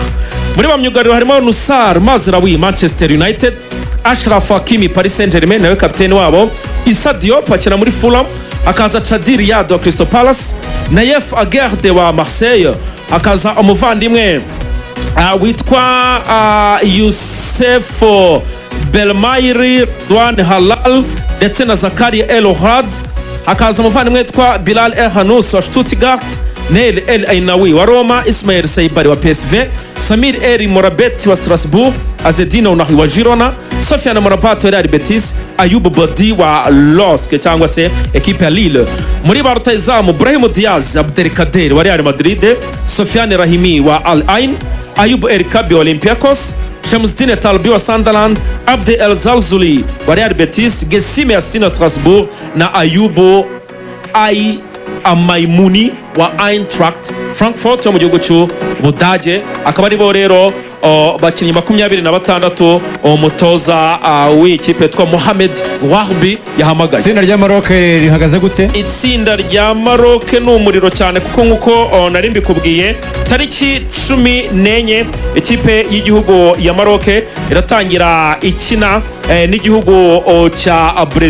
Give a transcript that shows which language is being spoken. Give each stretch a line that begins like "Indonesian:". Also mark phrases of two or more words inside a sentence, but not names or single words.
Kinyarwanda: Muri bamyugariro harimo Nusar Mazraoui Manchester United, Ashraf Hakimi Paris Saint-Germain nawe kapiteni wabo, Issa Diop akina muri Fulham, hakaza Chadi Riyad wa Crystal Palace, Naïef Aguerd wa Marseille, hakaza umuvandimwe witwa Youssef Belmairi Douane Halal, ndetse na Zakaria El Ohad, hakaza umuvandimwe witwa Bilal El Hanous wa Stuttgart, Neil El Ainawi wa Roma, Ismail Saibari wa PSV, Samir El Morabet wa Strasbourg, Azedine Ounahi wa Girona, Sofiane Morabat wa Real Betis, Ayub Bodi wa LOSC cyangwa se ekipe ya Lille. Muri ba rutahizamu Brahim Diaz Abdelkader wa Real Madrid, Sofiane Rahimi wa Al Ain, Ayub El Kabi wa Olympiacos, Shamsuddin Talbi wa Sunderland, Abde El Zalzouli wa Real Betis, Gessime Yassine Strasbourg na Ayubu Amaimuni wa Eintracht Frankfurt yo mu gihugu cy'Ubudage. Akaba ari bo rero bakinnyi 26 umutoza w'ikipe yitwa Mohamed Wahbi yahamagaye. Itsinda rya Maroc rihagaze gute? Itsinda rya Maroc ni umuriro cyane, kuko nkuko nari mbikubwiye tariki 14 ikipe y'igihugu ya Maroc iratangira ikina n'igihugu cya Brazil.